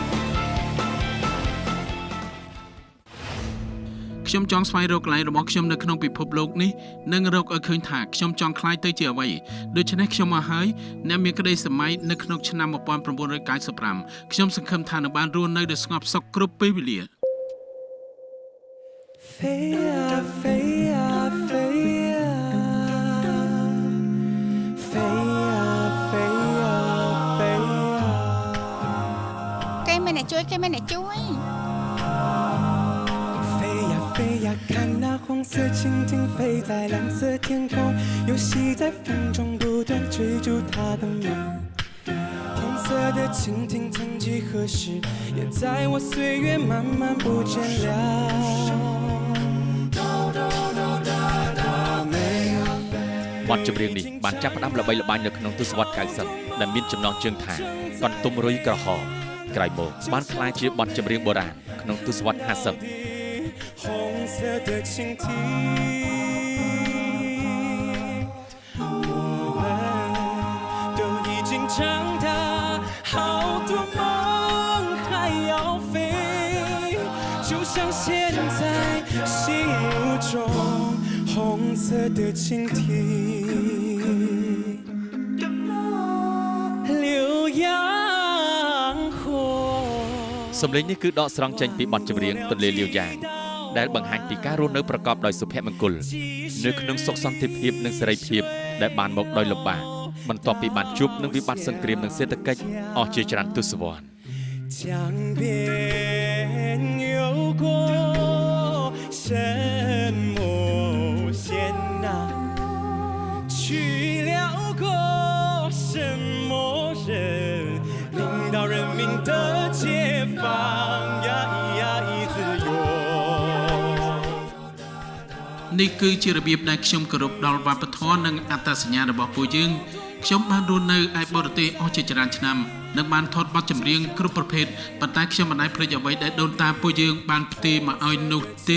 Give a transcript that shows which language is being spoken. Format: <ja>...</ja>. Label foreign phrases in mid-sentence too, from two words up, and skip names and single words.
<km>ខ្ញុំចង់ស្វែងរកកន្លែងរបស់ខ្ញុំនៅក្នុងពិភពលោកនេះនិងរកឲ្យឃើញថាខ្ញុំចង់ក្លាយទៅជាអ្វីដូច្នេះខ្ញុំមកហើយអ្នកមានក្តីសម័យនៅក្នុងឆ្នាំ1995ខ្ញុំសង្ឃឹមថានឹងបានរស់នៅដោយស្ងប់សុខគ្រប់ពេលវេលា</km> <zh>飞呀飞呀飞呀，飞呀飞呀飞呀。</zh> <km>គេមានអ្នកជួយគេមានអ្នកជួយ</km> <zh>飞呀飞呀，看那黄色蜻蜓飞在蓝色天空，游戏在风中不断追逐它的梦。红色的蜻蜓曾几何时，也在我岁月慢慢不见了。</zh> <km>បទចម្រៀងនេះបានចាប់ផ្ដើមល្បីល្បាញនៅក្នុងទសវត្សរ៍ 90 ដែលមានចំណងជើងថាកន្ទុំរុយក្រហមក្រោយមកបានក្លាយជាបទចម្រៀងបុរាណក្នុងទសវត្សរ៍ 50</km> <zh>红色的蜻蜓，我们都已经长大，好多梦还要飞，就像现在心目中红色的蜻蜓。浏阳火</zh> <km>សំឡេងនេះគឺដកស្រង់ចេញពីបទចម្រៀងទន្លេលាវយ៉ាងដែលបង្ហាញពីការរស់នៅប្រកបដោយសុភមង្គលនៅក្នុងសុខសន្តិភាពនិងសេរីភាពដែលបានមកដោយលំបាកបន្ទាប់ពីបានជួបនឹងវិបត្តិសង្គ្រាមនិងសេដ្ឋកិច្ចអស់ជាច្រើនទសវត្សរ៍</km> <zh>江边有过什么仙呐？去了过什么人？领导人民的解放呀呀自由。</zh> <km>នេះគឺជារបៀបដែលខ្ញុំគោរពដល់វប្បធម៌និងអត្តសញ្ញាណរបស់ពួកយើងខ្ញុំបានរស់នៅឯបរទេសអស់ជាច្រើនឆ្នាំនិងបានថតបទចម្រៀងគ្រប់ប្រភេទប៉ុន្តែខ្ញុំមិនអាចភ្លេចអ្វីដែលដូនតាពួកយើងបានផ្ទេរមកឲ្យនោះទេ</km>